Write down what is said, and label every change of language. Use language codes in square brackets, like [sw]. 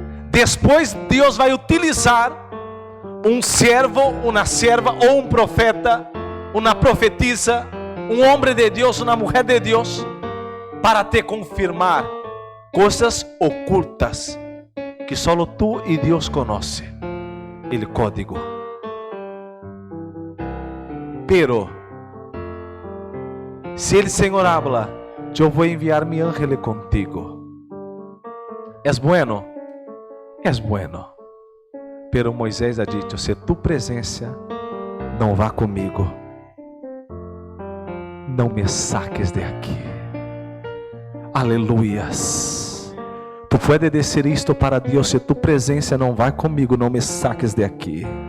[pt] Depois Deus vai utilizar um servo, uma serva ou um profeta, uma profetisa, um homem de Deus, uma mulher de Deus, para te confirmar coisas ocultas que só tu e Deus conhecem. [es] el código. Pero, si el Señor habla, yo voy a enviar mi ángel contigo. Es bueno, pero Moisés ha dicho, si tu presencia [pt] não vá comigo, não [es] me saques de aqui. [pt] Aleluias. Tu puedes dizer isto para Deus: se tu presença não vai comigo, não me saques de aqui.